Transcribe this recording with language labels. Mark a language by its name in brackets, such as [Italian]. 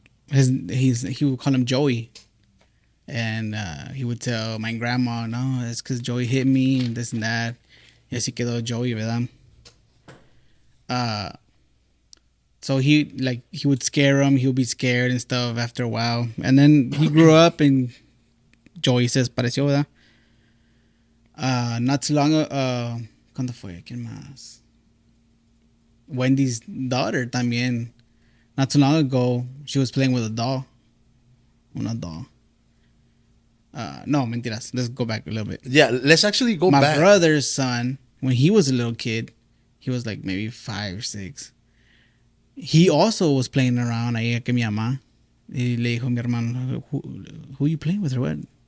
[English] He would call him Joey, and he would tell my grandma, [Spanish] no, [English] it's because Joey hit me and this and that. [Spanish] Y así quedó Joey, ¿verdad? [English] So he would scare him. He would be scared and stuff after a while, and then he grew up and Joey [Spanish] se desapareció, ¿verdad? [English] Not too long ago, [Spanish] ¿cuándo fue? ¿Quién más? [English] Wendy's daughter [Spanish] también. [English] Not too long ago, she was playing with a doll. Una doll. [Spanish] No, mentiras. [English] Let's go back a little bit. Yeah, let's actually go My back. brother's son, when he was a little kid, he was like maybe 5 or 6. He also was playing around [Spanish] ahí que mi mamá. Y le dijo a mi hermano, [English] who you playing with or what?